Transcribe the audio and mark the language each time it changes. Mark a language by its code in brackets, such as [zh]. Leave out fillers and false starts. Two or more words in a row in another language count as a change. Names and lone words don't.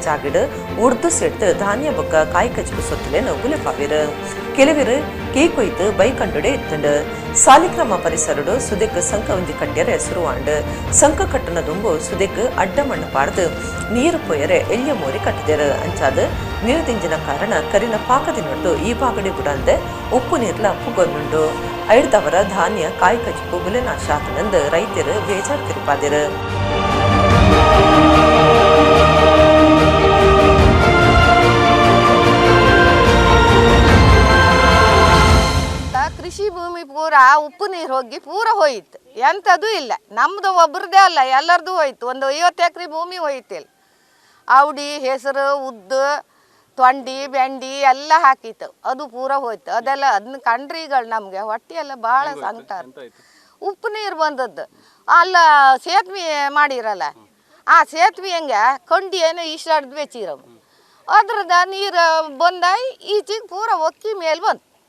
[tcy] ಜಾಗಿಡ್ ಉರ್ದು ಸೆಡ್ದು ಧಾನ್ಯ ಬೊಕ್ಕ ಕಾಯಿ ಕಚ್ಚು ಸೊತ್ತಲೇನು ಬುಲೆಪಾವೆರ್ ಕೆಲವರು ಕೀ ಕೊಯ್ದು ಬೈಕಂಡುಡೆ ಇತ್ತಂಡು ಸಾಲಿಗ್ರಾಮ ಪರಿಸರಡು ಸುದೆಗ್ ಸಂಕ ಒಂಜಿ ಕಟ್ಟ್ಯರೆ ಸುರುವಾಂಡ್ ಸಂಕ ಕಟ್ಟನ ದುಂಬು ಸುದೆಗ್ ಅಡ್ಡ ಮಣ್ಣು ಪಾಡ್ದು ನೀರು ಪೊಯ್ಯರೆ ಎಲ್ಯ ಮೋರಿ ಕಟ್ಟಿದೆರ್ ಅಂಚಾದ ನೀರು ದಿಂಜಿನ ಕಾರಣ ಕರಿನ ಪಾಕದಿನೊಟ್ಟು ಈ ಬಾಗಡೆ ಬುಡಂದೆ ಉಪ್ಪು ನೀರ್ಲ ಪುಗೊಂದುಂಡು ಐಡ್ದವರ ಧಾನ್ಯ ಕಾಯಿ ಕಚ್ಚು ಬುಲೆನಾಶ ಆತನಂದು ರೈತರು ಬೇಜಾರು ತಿರುಪಾದಿರು. [kn] ಕೃಷಿ ಭೂಮಿ ಪೂರ ಉಪ್ಪು ನೀರು ಹೋಗಿ ಪೂರ ಹೋಯಿತು, ಎಂಥದ್ದು ಇಲ್ಲ. ನಮ್ಮದು ಒಬ್ರದ್ದೇ ಅಲ್ಲ, ಎಲ್ಲರದು ಹೋಯ್ತು. ಒಂದು 50 ಎಕರೆ ಭೂಮಿ ಹೋಯ್ತಿಲ್ಲ. ಔಡಿ, ಹೆಸರು, ಉದ್ದು, ತೊಂಡಿ, ಬೆಂಡಿ ಎಲ್ಲ ಹಾಕಿತ್ತು, ಅದು ಪೂರ ಹೋಯ್ತು. ಅದೆಲ್ಲ ಅದನ್ನ ಕಂಡ್ರಿಗಳು ನಮಗೆ ಹೊಟ್ಟೆ ಎಲ್ಲ ಭಾಳ ಸಂಕಟ. ಉಪ್ಪು ನೀರು ಬಂದದ್ದು ಅಲ್ಲ, ಸೇತುವೆ ಮಾಡಿರಲ್ಲ, ಆ ಸೇತುವೆ ಹೆಂಗೆ ಕಂಡಿ ಏನೋ ಇಷ್ಟಾಡ್ದು ಬೆಚ್ಚಿರವು, ಅದ್ರದ ನೀರು ಬಂದಾಯಿ ಈಚೆಗೆ ಪೂರ ಒಕ್ಕಿ ಮೇಲೆ ಬಂತು.